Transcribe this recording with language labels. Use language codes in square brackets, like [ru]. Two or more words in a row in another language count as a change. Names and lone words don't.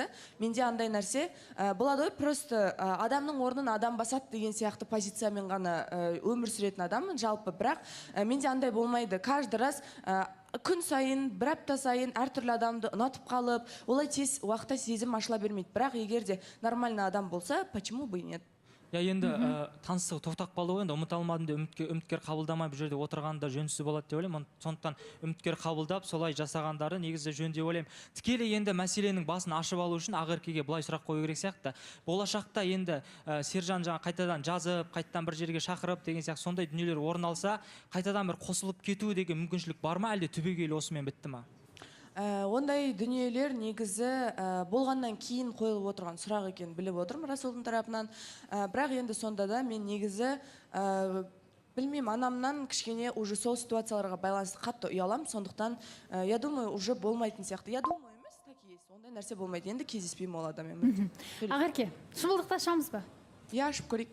[kk] Менде андай нәрсе болады ғой, просто адамның орнын адам басады деген сияқты позициямен ғана өмір сүретін адаммын жалпы, бірақ менде андай болмайды. [ru] Каждый раз [kk] күн сайын, бір апта сайын әртүрлі адамды ұнатып қалып, олай тез уақытта сезім ашыла бермейді. Бірақ егер де нормальный адам болса, [ru] почему бы и нет? [kk] Я енді таныстығы тоқтап қалды ғой, енді ұмыта алмадым деп үміткер қабылдамай бұл жерде отырғанда жөнсіз болады деп ойлаймын. Сондықтан үміткер қабылдап, солай жасағандары негізі жөн деп ойлаймын. Тікелей енді мәселенің басын ашып алу үшін Ақеркеге былай сұрақ қою керек сияқты. Болашақта енді Сержан жаңа қайтадан жазып, қайтадан бір жерге шақырып деген сияқты сондай дүниелер орын алса, қайтадан бір қосылып кету деген мүмкіншілік бар ма, әлде түбегейлі осымен бітті ма? Ондай дүниелер негізі болғаннан кейін қойылып отырған сұрақ екен біліп отырмын Расулдың тарапынан. Бірақ енді сонда да мен негізі білмеймін, анамнан кішкене уже сол ситуацияларға байланысты қатты ұялам, сондықтан [ru] я думаю, [kk] уже болмайтын сияқты. [ru] Я думаю [kk] емес, [ru] так есть. [kk] Ондай нәрсе болмайды. Енді кездеспеймін ол адаммен. Ақерке, шымылдықты ашамыз ба? Я ашып көрейік.